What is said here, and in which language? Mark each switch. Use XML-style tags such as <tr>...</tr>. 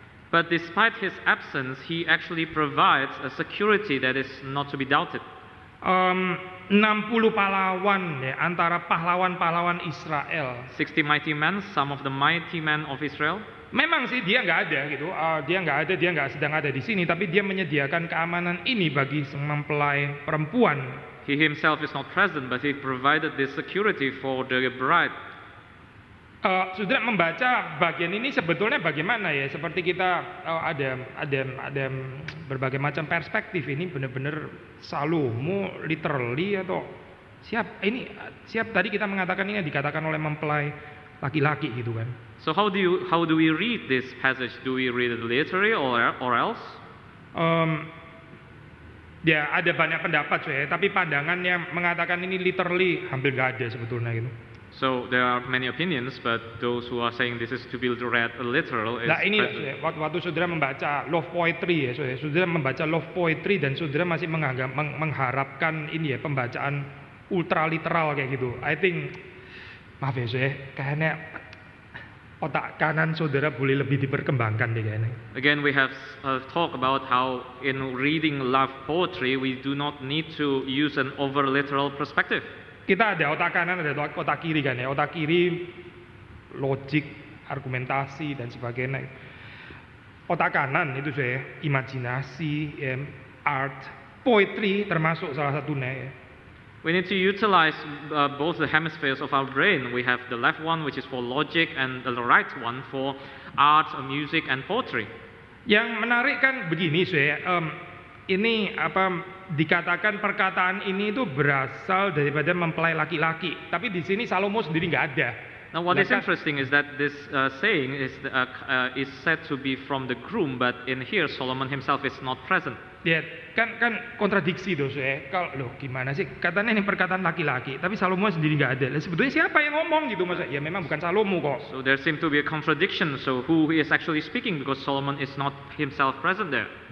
<en>But despite his absence, he actually provides a security that is not to be doubted.</en> <id>60 pahlawan ya, antara pahlawan-pahlawan Israel.</id> <en>60 mighty men, some of the mighty men of Israel.</en> <id>Memang sih dia nggak ada gitu, dia nggak sedang ada di sini, tapi dia menyediakan keamanan ini bagi sang mempelai perempuan.</id> <en>He himself is not present, but he provided this security for the bride.</en> <id>Saudara membaca bagian ini sebetulnya bagaimana ya? Seperti kita ada berbagai macam perspektif. Ini benar-benar Salomo literally atau siap tadi kita mengatakan ini dikatakan oleh mempelai laki-laki gitu kan.</id> <en>So how do we read this passage? Do we read it literally or else?</en> <id>Ya ada banyak pendapat saya, tapi pandangan yang mengatakan ini literally hampir nggak ada sebetulnya gitu.</id> <en>So there are many opinions, but those who are saying this is to be read literal is</en> <id>Nah ini</id> <en>present.</en> <id>waktu saudara membaca love poetry ya, saudara membaca love poetry dan saudara masih mengharapkan ini ya pembacaan ultra literal kayak gitu.</id> <en>I think</en> <id>maaf ya saya, kayaknya otak kanan saudara boleh lebih diperkembangkan deh kayaknya.</id> <en>Again, we have talk about how in reading love poetry we do not need to use an over literal perspective.</en> <id>Kita ada otak kanan, ada otak kiri kan ya. Otak kiri logik, argumentasi dan sebagainya. Otak kanan itu saya imajinasi, art, poetry termasuk salah satunya ya.</id> <en>We need to utilize both the hemispheres of our brain. We have the left one, which is for logic, and the right one for art, music, and poetry.</en> <id>Yang menarik kan begini saya, ini dikatakan perkataan ini itu berasal daripada mempelai laki-laki. Tapi di sini Salomo sendiri nggak ada.</id> <en>Now, what is interesting is that this saying is said to be from the groom, but in here Solomon himself is not present.</en> <id>Ya, kan kontradiksi tuh saya. Kalau loh gimana sih? Katanya ini perkataan laki-laki, tapi Salomo sendiri nggak ada. Lah sebetulnya siapa yang ngomong gitu masa? Ya memang bukan Salomo kok.</id> <en>So there seems to be a contradiction. So who is actually speaking because Solomon is not himself present there?</en>